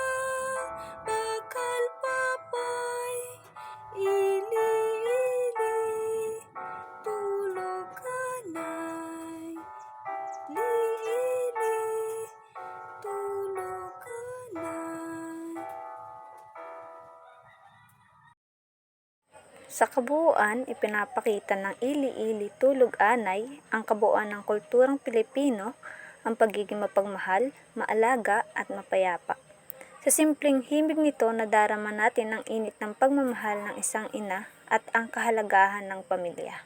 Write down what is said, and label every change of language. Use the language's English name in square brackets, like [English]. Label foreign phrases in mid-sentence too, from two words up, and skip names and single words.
[Hiligaynon] bakal papay, ili-ili, tulog anay, li-ili, tulog anay. [Filipino] Sa kabuuan, ipinapakita ng Ili-ili Tulog Anay ang kabuuan ng kulturang Pilipino, ang pagiging mapagmahal, maalaga at mapayapa. Sa simpleng himig nito, nadarama natin ang init ng pagmamahal ng isang ina at ang kahalagahan ng pamilya.